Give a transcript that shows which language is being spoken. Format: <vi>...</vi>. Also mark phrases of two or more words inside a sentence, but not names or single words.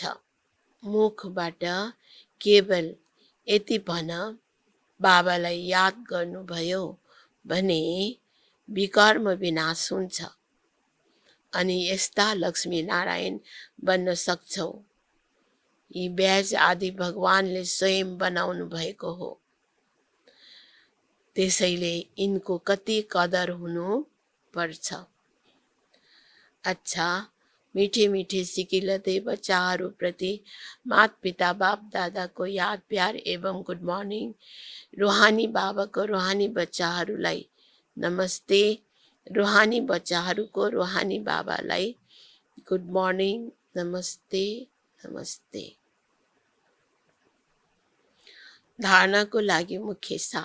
<ne>मुखबाट केवल यति भन, बाबालाई याद गर्नुभयो भने विकर्म विनाश हुन्छ अनि यस्ता लक्ष्मी नारायण बन्न सक्छौ। यी ब्याज आदि भगवानले स्वयं बनाउनु भएको हो। त्यसैले यिनको कति कदर हुनु पर्छ। अच्छा, मिठे मिठे सिकिलते बच्चाहरू प्रति माता पिता बाप दादाको याद प्यार एवं</ne> <en>good morning.</en> <ne>रुहानी बाबाको रुहानी बच्चाहरूलाई नमस्ते। रुहानी बच्चाहरूको रुहानी बाबालाई</ne> <en>good morning,</en> <ne>नमस्ते नमस्ते। धारणाको लागि मुख्य सार।</ne>